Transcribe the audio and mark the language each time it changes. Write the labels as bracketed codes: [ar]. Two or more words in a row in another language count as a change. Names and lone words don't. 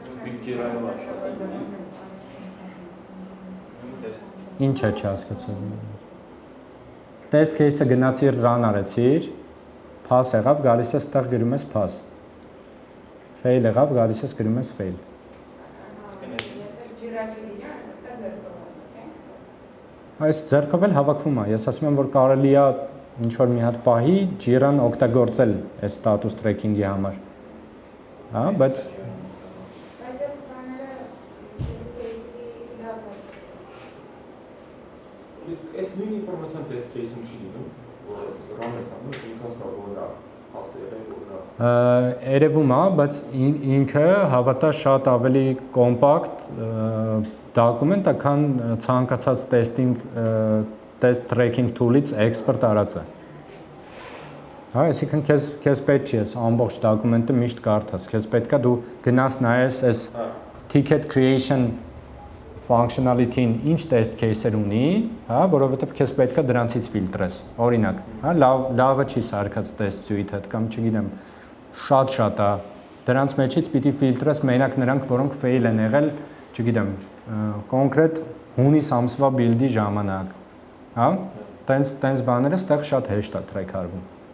[hy] Ինչ է չհասկացել։ [en] Test case- [hy] ը գնացիր run արեցիր, pass եղավ, գալիս է ստեղ գրում ես pass։ Fail եղավ, գալիս ես գրում ես fail։ Այս ձեռքով էլ հավաքվում է, ես ասում եմ, որ կարելի է ինչ-որ մի հատ պահի Jira-ն օգտագործել այս [en] status tracking- [hy] ի համար, հա, բայց Այս նույն ինֆորմացիան [en] test case- [hy] ում չի լինում, որ run ես անում, ինքնաս կարող է Երևում է, բայց ինքը հավատա շատ ավելի կոմպակտ դոկումենտ է, քան ցանկացած [en] test tracking tool- [hy] ից export արածը։ Հա, այսինքն քեզ պետք չի այս ամբողջ դոկումենտը միշտ կարդաս, քեզ պետքա դու գնաս նայես այս [en] ticket creation functionality- [hy] ին ինչ [en] test case- [hy] եր ունի, հա, որովհետև քեզ պետքա դրանցից ֆիլտրես։ Օրինակ, հա, լավը չի սարքած [en] test suite- [hy] ը, կամ չգիտեմ, շատ է։ Դրանց մեջից պիտի ֆիլտրես մենակ նրանք, որոնք fail են եղել, չգիտեմ, կոնկրետ հունիս ամսվա build-ի ժամանակ։ Հա, տենց բաները ստեղ շատ հեշտ է track արվում։